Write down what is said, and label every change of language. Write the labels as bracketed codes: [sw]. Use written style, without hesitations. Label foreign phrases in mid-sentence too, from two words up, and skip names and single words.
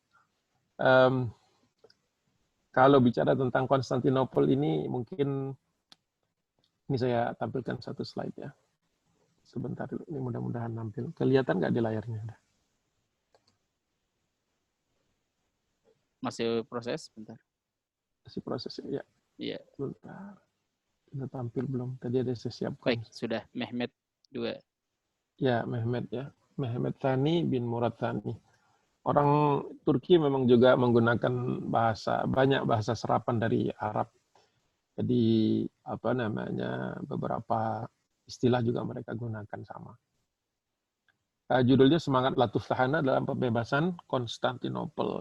[id] Kalau bicara tentang Konstantinopel ini, mungkin ini saya tampilkan satu slide ya. Sebentar, ini mudah-mudahan nampil. Kelihatan nggak di layarnya? Masih proses, bentar. Masih proses ya? Iya. Bentar. Sudah tampil belum? Tadi ada saya siapkan. Baik, sudah. Mehmet 2. Ya, Mehmet ya. Mehmet Thani bin Murad Thani. Orang Turki memang juga menggunakan banyak bahasa serapan dari Arab. Jadi beberapa istilah juga mereka gunakan sama. Judulnya Semangat Latuf Tahana dalam Pembebasan Konstantinopel.